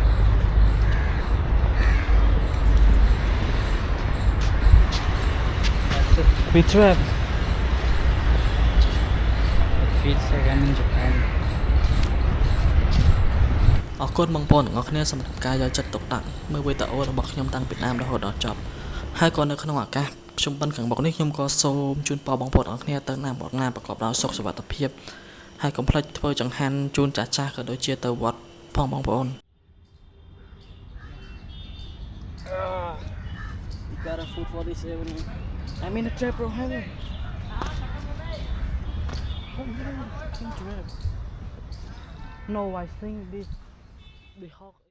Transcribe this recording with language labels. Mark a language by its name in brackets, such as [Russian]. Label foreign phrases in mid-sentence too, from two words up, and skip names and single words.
[English] That's it. We trapped. It feels like I'm in Japan. [Khmer] អរគុណបងប្អូនទាំងអស់គ្នាសម្រាប់ការយកចិត្តទុកដាក់មើលវីដេអូរបស់ខ្ញុំតាំងពីដើមរហូតដល់ចប់ហើយក៏នៅក្នុងឱកាសខ្ញុំបិណ្ឌខាងមុខនេះខ្ញុំក៏សូមជូនពរបងប្អូនទាំងអស់គ្នាទៅណាមកណាប្រកបដោយសុខសុវត្ថិភាពហើយកុំភ្លេចធ្វើចង្ហាន់ជូនចាស់ៗក៏ដូចជាទៅវត្តផងបងប្អូន [English] We got a food for this evening. I'm in a trap, bro. Hey. No, I think the hawk